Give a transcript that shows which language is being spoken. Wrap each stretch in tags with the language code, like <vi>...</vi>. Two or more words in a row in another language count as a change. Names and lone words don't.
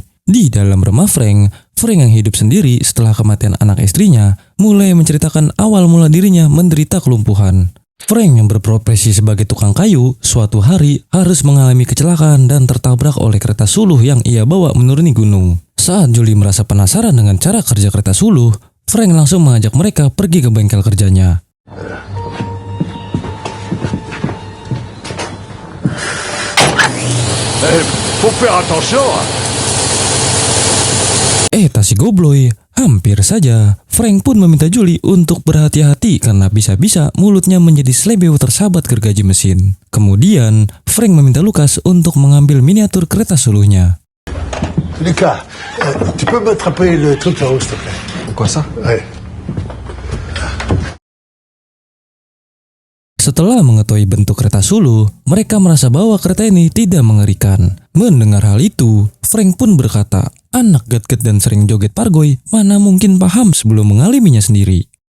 <id>Di dalam rumah Frank yang hidup sendiri setelah kematian anak istrinya, mulai menceritakan awal mula dirinya menderita kelumpuhan. Frank yang berprofesi sebagai tukang kayu, suatu hari harus mengalami kecelakaan dan tertabrak oleh kereta suluh yang ia bawa menuruni gunung. Saat Julie merasa penasaran dengan cara kerja kereta suluh, Frank langsung mengajak mereka pergi ke bengkel kerjanya.</id> <fr>Faut faire attention.</fr> <id>Si gobloy, hampir saja Frank pun meminta Julie untuk berhati-hati karena bisa-bisa mulutnya menjadi slebeo tersahabat gergaji mesin. Kemudian, Frank meminta Lukas untuk mengambil miniatur kereta suluhnya.</id> <fr>Lucas, tu peux m'attraper le truc là-haut, s'il te plaît? Quoi ça? Ouais.</fr> <id>Setelah mengetahui bentuk kereta suluh, mereka merasa bahwa kereta ini tidak mengerikan. Mendengar hal itu, Frank pun berkata, anak gat-gat dan sering joget pargoy, mana mungkin paham sebelum mengalaminya sendiri.</id>